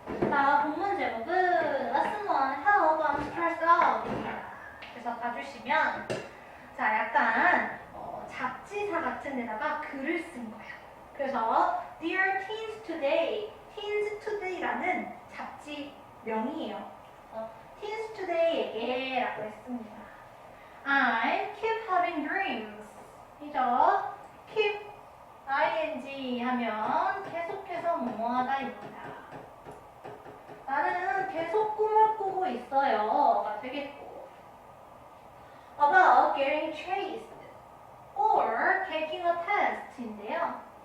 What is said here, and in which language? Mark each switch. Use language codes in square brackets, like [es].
[ko] 자, 본문 제목은 [en] Lesson 1, Help, I'm stressed out [ko] 입니다. 그래서 봐주시면 자, 약간 잡지사 같은 데다가 글을 쓴 거예요. 그래서 Dear Teens Today, Teens Today라는 잡지 명이에요. Teens Today에게 라고 했습니다. [en] I keep having dreams. [ko] 이죠? keep ing 하면 계속해서 뭐하다입니다. 나는 계속 꿈을 꾸고 있어요가 되겠고 [en] about getting chased or taking a test [ko] 인데요.